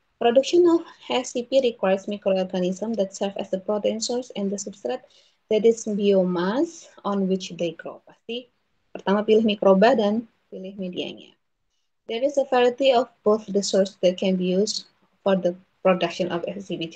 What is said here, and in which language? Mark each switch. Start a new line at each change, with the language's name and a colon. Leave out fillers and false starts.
English: Production of SCP requires microorganisms that serve as the protein source and the substrate that is biomass on which they grow.
Indonesian: Pasti pertama pilih mikroba dan pilih medianya.
English: There is a variety of both the source that can be used for the production of SCP.